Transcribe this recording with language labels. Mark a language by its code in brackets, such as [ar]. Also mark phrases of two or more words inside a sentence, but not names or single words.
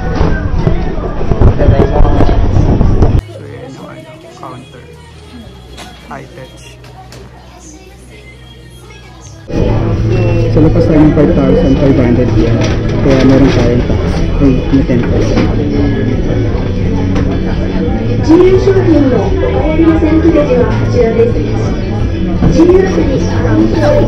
[tl] So yun yung counter. [en] High touch. [tl] So lagpas tayo ng 5,500 yen. Kaya meron tayong [en] tax free [tl] na 10%. [ja] 自由商品のお買い上げ先決時はこちらです。自由アプリアカウント